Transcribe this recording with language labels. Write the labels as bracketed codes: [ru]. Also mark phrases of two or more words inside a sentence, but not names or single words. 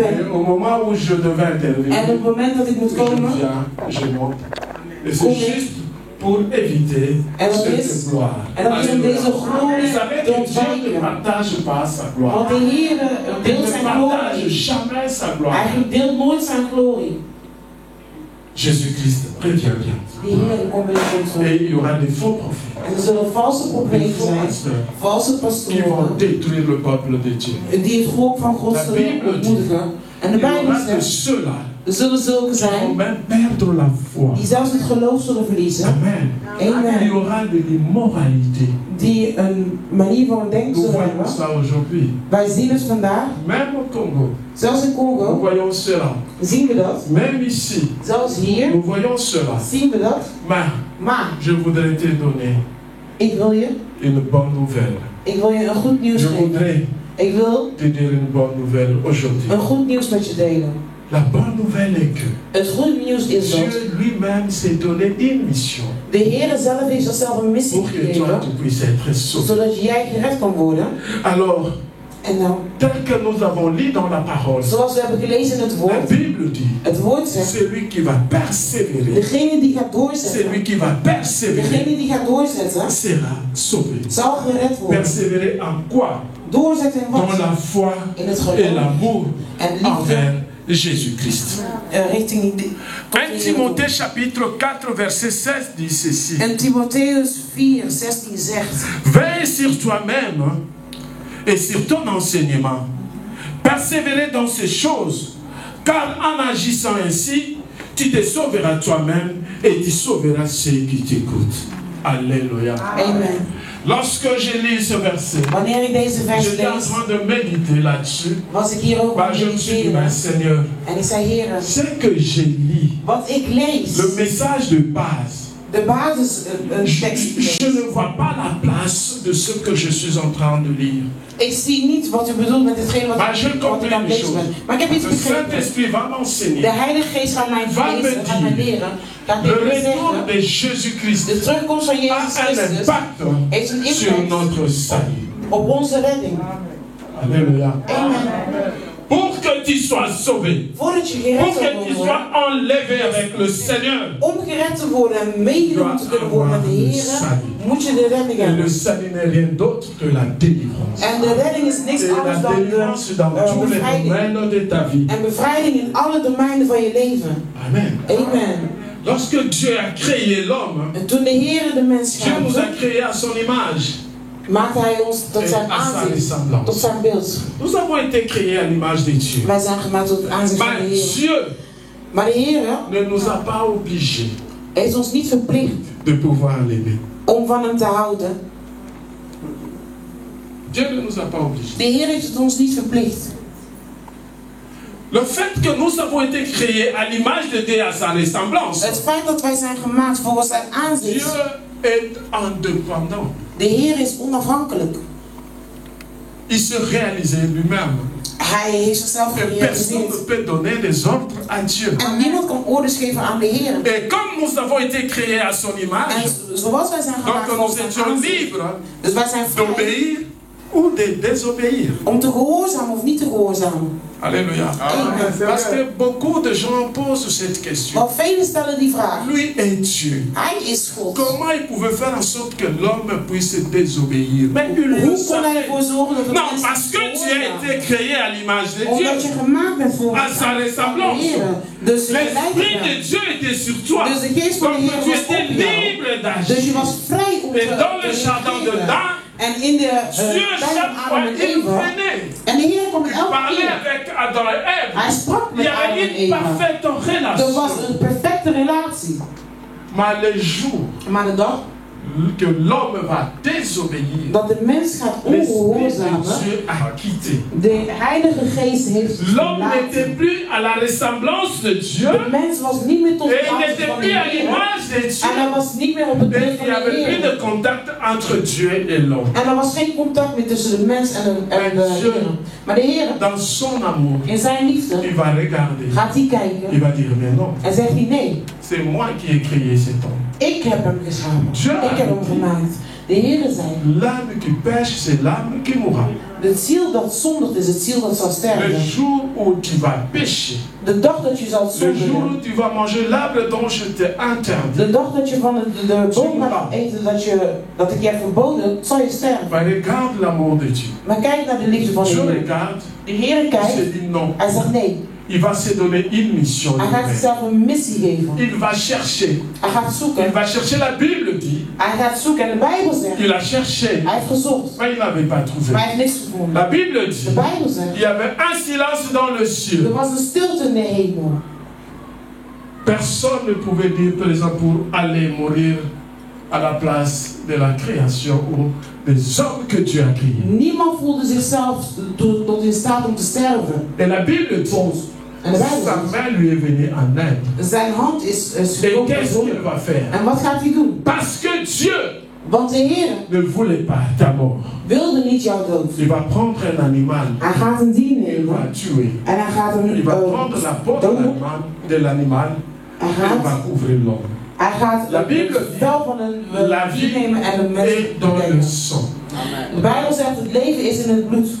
[fr] Et ben. au moment où je devais [nl] En [fr] intervenir, [nl] op het moment dat ik moet [fr] je [nl] komen, [fr] viens, je monte. Et [nl] Kom [fr] c'est [nl] ik. [fr] juste pour éviter [nl] En dat is- [fr] cette gloire. [nl] en dat is om [fr] Alléluia. [nl] deze glorie [fr] Vous savez [nl] te [fr] que Dieu ne [nl] ontwijken. [fr] partage pas sa gloire. [nl] Want de Heer [fr] Il [nl] deelt [fr] ne [nl] zijn [fr] partage [nl] glorie. [fr] jamais sa gloire. [nl] Hij deelt nooit zijn glorie. [fr] Jésus-Christ revient bien. [nl] De Heer komt binnenkort terug. [fr] Et il y aura des faux prophètes, [nl] En er zullen valse [fr] des [nl] profeten [fr] faux [nl] zijn, [fr] pasteurs [nl] valse [fr] qui vont [nl] pastoren, [fr] détruire le peuple de Dieu. [nl] die het volk van God [fr] La [nl] zullen [fr] Bible [nl] ontmoedigen. En de [fr] Il y [nl] Bijbel [fr] aura de [nl] zegt, [fr] ceux-là [nl] er zullen zulke [fr] qui vont [nl] zijn [fr] même perdre la foi. [nl] die zelfs het geloof zullen verliezen. [fr] Amen. Il y [nl] Amen. [fr] aura de l'immoralité. [nl] Die een manier van denken [fr] Nous [nl] zullen [fr] voyons [nl] hebben. [fr] ça aujourd'hui. [nl] Wij zien het vandaag, [fr] Même au Congo, [nl] zelfs in [fr] nous [nl] Congo [fr] voyons cela. [nl] zien we dat. [fr] Même ici, [nl] Zelfs hier [fr] nous voyons cela. [nl] zien we dat. [fr] Mais [nl] Maar [fr] je voudrais te donner [nl] ik wil je [fr] une bonne nouvelle. [nl] een goed nieuws [fr] Je [nl] geven. [fr] voudrais [nl] Ik wil [fr] te dire une bonne nouvelle aujourd'hui. [nl] een goed nieuws met je delen. [fr] La bonne nouvelle est que [nl] Het goede nieuws is dat [fr] Dieu lui-même s'est donné une mission [nl] de Heer zelf heeft zichzelf een missie [fr] pour que toi [nl] gegeven, [fr] tu puisses être sauvé. [nl] zodat jij gered kan worden. [fr] Alors, [nl] En nou, [fr] tel que nous avons lu dans la parole, [nl] zoals we hebben gelezen in het [fr] la [nl] woord, [fr] Bible dit, [nl] het woord zegt, [fr] celui qui va persévérer, [nl] degene die gaat [fr] celui [nl] doorzetten, [fr] qui va persévérer [nl] degene die gaat doorzetten, [fr] sera sauvé. [nl] zal gered worden. [fr] Persévérer en quoi? [nl] Doorzetten in [fr] Dans [nl] wat? [fr] la foi [nl] In het [fr] et [nl] geloof [fr] l'amour [nl] en liefde [fr] envers Jésus-Christ. [nl] richting die. [fr] 1 Timothée chapitre 4 verset 16 dit ceci. [nl] En Timotheus 4:16 zegt, [fr] Veille sur toi-même et sur ton enseignement. Persévérer dans ces choses, car en agissant ainsi, tu te sauveras toi-même et tu sauveras ceux qui t'écoutent. Alléluia. [nl] Amen. [fr] Lorsque j'ai lu ce verset, [nl] Wanneer ik deze vers [fr] j'étais en [nl] lees, [fr] train de méditer là-dessus. [nl] was ik hierover [fr] Bah, [nl] aan [fr] je [nl] het [fr] me suis dit, [nl] mediteren. [fr] ben, Seigneur, [nl] En ik zei, Heer, [fr] ce que j'ai lu, [nl] wat ik lees, [fr] le message de base, [nl] de basis tekst. [fr] je ne vois pas la place de ce que je suis en train de lire. [nl] Ik zie niet wat u bedoelt met hetgeen wat [fr] Maar je [nl] ik aan [fr] comprends [nl] het [fr] les [nl] lezen [fr] choses. [nl] ben. Maar ik heb iets [fr] Le [nl] begrepen. [fr] Saint-Esprit va m'enseigner. [nl] De Heilige Geest gaat mij [fr] Va me [nl] lezen, gaat mij [fr] dire, [nl] leren. Gaat [fr] Le [nl] tegen me [fr] retour [nl] zeggen, [fr] de Jésus-Christ [nl] de terugkomst van [fr] a [nl] Jezus [fr] un [nl] Christus [fr] impact [nl] heeft een [fr] sur [nl] impact [fr] notre salut. [nl] op onze redding. [fr] Alléluia. [nl] Amen. [fr] Pour que tu sois sauvé, [nl] Voordat je [fr] pour [nl] gered [fr] que tu [nl] zal [fr] sois [nl] worden, [fr] enlevé avec le Seigneur, [nl] om gered te worden en meegenomen te kunnen worden met de Heer, moet je de redding [fr] et le [nl] hebben. [fr] salut n'est rien d'autre que la délivrance. [nl] En de redding is niks [fr] Et [nl] anders [fr] la [nl] dan [fr] délivrance dans tous les [nl] bevrijding. [fr] domaines de ta vie. [nl] En bevrijding in alle domeinen van je leven. [fr] Amen. [nl] Amen. [fr] Lorsque Dieu a créé l'homme, [nl] En toen de Heer de mens [fr] Dieu nous a [nl] schaapte, [fr] créé à son image [nl] maakte Hij ons tot [fr] et [nl] zijn [fr] à sa [nl] aanzicht, tot [fr] ressemblance. [nl] zijn beeld. [fr] Nous avons été créés à l'image de Dieu. [nl] Wij zijn gemaakt tot het aanzicht van [fr] Mais [nl] de Heer. [fr] Dieu [nl] Maar de Heer [fr] ne nous a pas obligés [nl] heeft ons niet verplicht [fr] de pouvoir l'aimer. [nl] om van hem te houden. [fr] Dieu ne nous a pas obligés. [nl] De Heer heeft het ons niet verplicht. [fr] Le fait que nous avons été créés à l'image de Dieu et à sa ressemblance, [nl] Het feit dat wij zijn gemaakt volgens zijn [fr] Dieu [nl] aanzicht. [fr] est indépendant. [nl] De Heer is onafhankelijk. [fr] il se réalisait lui-même. [nl] Hij heeft zichzelf [fr] Et personne ne [nl] gerealiseerd. [fr] peut donner des ordres à Dieu. [nl] En niemand kan orders geven aan de Heer. [fr] Et comme nous avons été créés à son image, [nl] En zoals wij zijn gemaakt [fr] donc nous [nl] volgens zijn [fr] étions [nl] aanzien. [fr] libres [nl] Dus wij zijn vrij [fr] d'obéir ou de désobéir. [nl] om te gehoorzamen of niet te gehoorzamen. [fr] Alléluia. [nl] Amen. [fr] Parce que beaucoup de gens posent cette question. [nl] Want velen stellen die vraag. [fr] Lui est Dieu. [nl] Hij is God. [fr] Comment il pouvait faire en sorte que l'homme puisse désobéir? Mais il le [nl] Hoe kon hij [fr] savait. [nl] ervoor zorgen dat de [fr] Non, [nl] mensen [fr] parce que tu as été créé à l'image de [nl] omdat je [fr] Dieu. [nl] gemaakt bent volgens [fr] À sa ressemblance. [nl] de Heer. Dus je [fr] L'Esprit [nl] gelijk [fr] de [nl] bent. [fr] Dieu était sur toi. [nl] Dus de geest van de [fr] Donc [nl] Heer [fr] tu [nl] was [fr] étais [nl] op jou. [fr] libre [nl] Dus je [fr] d'agir. [nl] was vrij om [fr] Et dans le jardin de [nl] reageren. Dan, En in de [fr] Dieu [nl] bij [fr] chaque fois [nl] Adam en [fr] il [nl] Eva. [fr] venait. [nl] En de Heer kwam [fr] Il [nl] elke [fr] parlait [nl] keer. [fr] avec Adam et Ève. [nl] Hij sprak [fr] Il [nl] met [fr] y [nl] Adam [fr] avait [nl] en [fr] une [nl] Eva. [fr] parfaite [nl] Er was [fr] relation. [nl] een perfecte relatie. [fr] Mais le jour [nl] Maar de dag [fr] que l'homme va désobéir, [nl] dat de mens gaat [fr] l'Esprit de [nl] ongehoorzamen, [fr] Dieu a quitté. [nl] de Heilige Geest heeft [fr] L'homme n'était [nl] verlaten. [fr] plus à la ressemblance de Dieu [nl] De mens was niet meer tot [fr] et [nl] de [fr] il [nl] plaats [fr] n'était [nl] van de [fr] plus à [nl] Heer. [fr] l'image de [nl] En [fr] Dieu. [nl] er was niet meer op het [fr] Et [nl] beeld [fr] il [nl] van [fr] n'y [nl] de [fr] avait plus [nl] Heer. [fr] de contact entre Dieu et l'homme. [nl] En er was geen contact meer tussen de mens en de Heer. Maar de Heer, [fr] Dans son amour, [nl] in zijn liefde, [fr] il va regarder. [nl] gaat hij [fr] Il [nl] kijken [fr] va dire, mais non, [nl] en zegt hij nee. [fr] c'est moi qui ai créé cet homme. [nl] Ik heb hem geschapen. [fr] Dieu a [nl] Ik heb hem [fr] dit, [nl] gemaakt. De Heer zei, [fr] l'âme qui pêche, c'est l'âme qui mourra. [nl] de ziel dat zondigt is het ziel dat zal [fr] Le [nl] sterven. [fr] jour où tu vas pécher, [nl] De dag dat je zal [fr] le jour [nl] zondigen. [fr] où tu vas manger l'arbre dont je t'ai interdit, [nl] De dag dat je van de boom gaat eten dat ik je heb verboden, zal je sterven. [fr] bah, regarde l'amour de Dieu. [nl] Maar kijk naar de liefde van de [fr] Dieu [nl] Heer. [fr] regarde, [nl] De Heer [fr] il [nl] kijkt, [fr] se dit non. [nl] hij zegt nee. [fr] Il va se donner une mission. [nl] Hij gaat [fr] lui-même. [nl] zichzelf een missie geven. [fr] Il va chercher. [nl] Hij gaat [fr] Il [nl] zoeken. [fr] va chercher. La Bible dit. [nl] Hij gaat zoeken en de Bijbel zegt, [fr] Il a cherché. [nl] hij heeft gezocht. [fr] Mais il n'avait pas trouvé. [nl] Maar hij heeft niks gevonden. [fr] La Bible [nl] De [fr] dit. [nl] Bijbel zegt, [fr] Il y avait un silence dans le [nl] er [fr] ciel. [nl] was een stilte in de hemel. [fr] Personne ne pouvait dire, par exemple, pour aller mourir à la place de la création ou des hommes que Dieu a créés. [nl] Niemand voelde zichzelf tot in staat om te sterven. [fr] Et la Bible dit. [nl] En de Bijbel [fr] Sa [nl] zegt, [fr] main lui est venue en aide. [nl] zijn hand is [fr] Et [nl] gekomen [fr] qu'est-ce qu'il [nl] zonder. [fr] va faire? [nl] En wat gaat hij doen? [fr] Parce que Dieu [nl] Want de Heer [fr] ne voulait pas ta mort. [nl] wilde niet jouw dood. [fr] Il va prendre un animal. [nl] Hij gaat een dier [fr] Il va [nl] nemen. [fr] tuer. [nl] En hij gaat hem [fr] Il va prendre la peau [nl] doden. [fr] de l'animal. [nl] Hij [fr] Il va [nl] gaat, [fr] couvrir l'homme. [nl] hij gaat [fr] La Bible [nl] het vel van een [fr] La [nl] dier [fr] vie [nl] nemen en een mens [fr] est dans le [nl] bedelen. [fr] sang. [nl] De Bijbel zegt het leven is in het bloed.